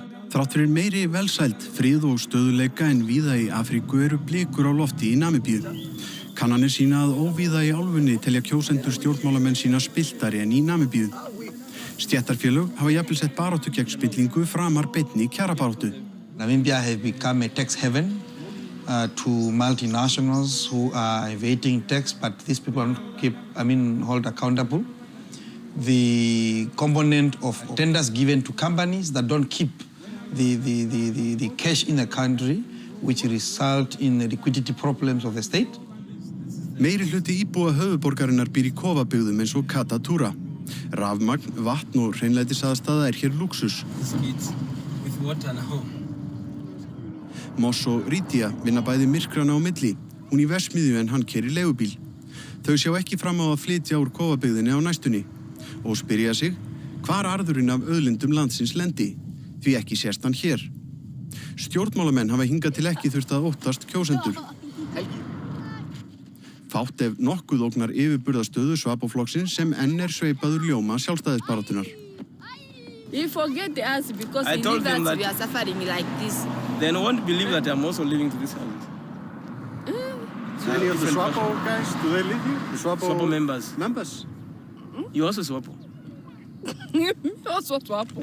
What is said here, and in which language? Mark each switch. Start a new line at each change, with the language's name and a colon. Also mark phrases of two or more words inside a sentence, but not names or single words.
Icelandic: Þrátt fyrir meiri velsæld, frið og stöðuleika en víða í Afríku eru blikur á lofti í Namibíu. Kannanir sýna að óvíða í álfunni telja kjósendur stjórnmálamenn sína spilltari en í Namibíu. Stéttarfélög hafa jafnvel sett baráttu gegn spillingu framar beinni kjarabaráttu.
English: Namibia has become a tax haven to multinationals who are evading tax, but these people hold accountable. The component of tenders given to companies that don't keep the cash in the country, which result in the liquidity problems of the state.
Icelandic: Meiri hluti íbúa höfuðborgarinnar býr í kofabyggðum eins og Katatúra. Rafmagn, vatn og hreinlætisaðstaða hér lúxus. Moss og Rítia vinna bæði myrkrana á milli, hún í verksmiðju en hann keyrir leigubíl. Þau sjá ekki fram á að flytja úr kofabyggðinni á næstunni og spyrja sig hvar arðurinn af auðlindum landsins lendi, því ekki sést hann hér. Stjórnmálamenn hafa hingað til ekki þurft að óttast kjósendur. Fátt ef nokkuð ógnar yfirburðastöðu Svapoflokksins sem enn sveipaður ljóma sjálfstæðisbaráttunnar.
English: You forget the answer because you know that we are suffering like this. They won't believe that I'm also living to this house. So any of the Swapo guys, do they live here? The Swapo members. Members? You also Swapo? Also Swapo?